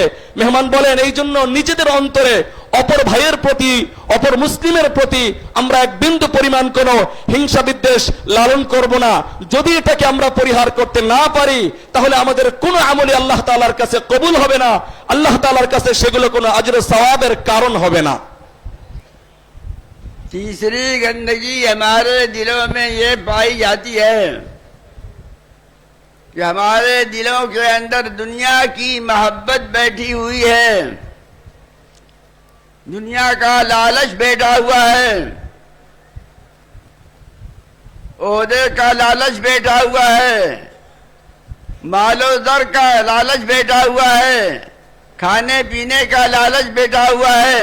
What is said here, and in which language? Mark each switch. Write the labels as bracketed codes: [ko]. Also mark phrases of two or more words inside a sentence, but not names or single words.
[bn] মেহমান বলেন, এই জন্য নিজেদের অন্তরে অপর ভাইয়ের প্রতি, অপর মুসলিমের প্রতি আমরা এক বিন্দু পরিমাণ কোনো হিংসা বিদ্বেষ লালন করব না. যদি এটাকে আমরা পরিহার করতে না পারি, তাহলে আমাদের কোনো আমলে আল্লাহ তাআলার কাছে কবুল হবে না, আল্লাহ তাআলার কাছে সেগুলো কোনো আজর সওয়াবের কারণ হবে না. [ur] تیسری گندگی ہمارے دلوں میں یہ پائی جاتی ہے کہ ہمارے دلوں کے اندر دنیا کی محبت بیٹھی ہوئی ہے، دنیا کا لالچ بیٹھا ہوا ہے، عہدے کا لالچ بیٹھا ہوا ہے، مال و زر کا لالچ بیٹھا ہوا ہے، کھانے پینے کا لالچ بیٹھا ہوا ہے.